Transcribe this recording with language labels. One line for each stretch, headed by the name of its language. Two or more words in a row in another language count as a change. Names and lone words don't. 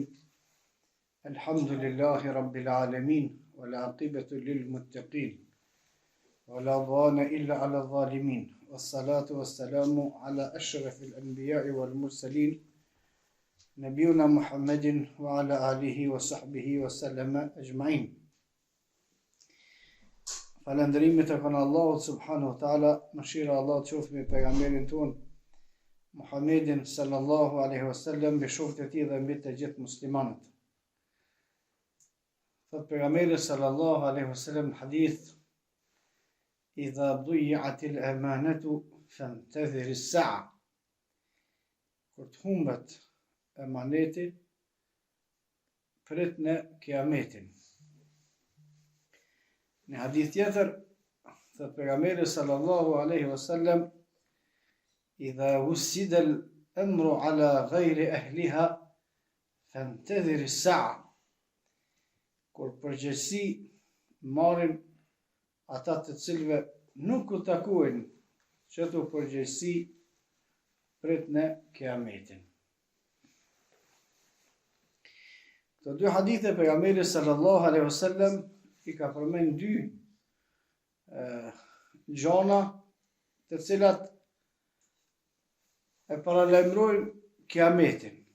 Arabic: الحمد لله رب العالمين والعاقبة للمتقين ولا عدوان إلا على الظالمين والصلاة والسلام على أشرف الأنبياء والمرسلين نبينا محمد وعلى آله وصحبه وسلم أجمعين.
Albanian: Falënderimet e kanë Allahut
Arabic: سبحانه وتعالى,
Albanian: mëshira e Allahut qoftë me pejgamberin ton Muhammedin
Arabic: صلى الله عليه وسلم,
Albanian: me shokët e tij dhe mbi të gjithë muslimanët. Thot pejgamberi
Arabic: صلى الله عليه وسلم
Albanian: në hadith:
Arabic: "إذا ضيعت الأمانة فانتظر الساعة."
Albanian: Kur të humbet emaneti, prit në kiametin. Në hadith tjetër, thot pejgamberi
Arabic: صلى الله عليه وسلم: "إذا وسد الأمر على غير أهله فانتظر الساعة."
Albanian: Kur përgjegjësi marrin ata të cilëve nuk u takojnë çeto përgjegjësi, prit në kiametin. Këto dy hadithe pejgamberi
Arabic: صلى الله عليه وسلم
Albanian: i ka përmend dy gjona të cilat e paralajmërojnë kiametin.